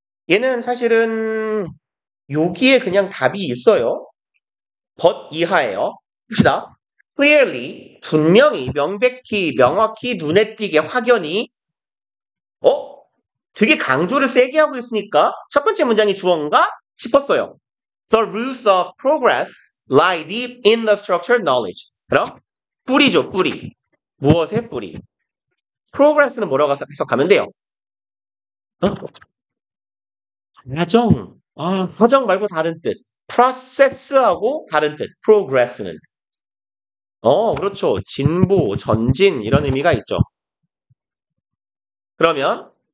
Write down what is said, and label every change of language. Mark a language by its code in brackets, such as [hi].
[ko] 얘는 사실은 여기에 그냥 답이 있어요. [en] but [ko] 이하예요. 봅시다. clearly, 분명히, 명백히, 명확히, 눈에 띄게, 확연히 되게 강조를 세게 하고 있으니까 첫 번째 문장이 주어인가 싶었어요. [en] The roots of progress lie deep in the structured knowledge. [ko] 그럼 뿌리죠, 뿌리. 무엇의 뿌리? progress는 뭐라고 해석하면 돼요? 과정. 과정 말고 다른 뜻. process하고 다른 뜻. progress는. 그렇죠. 진보, 전진 이런 의미가 있죠. 그러면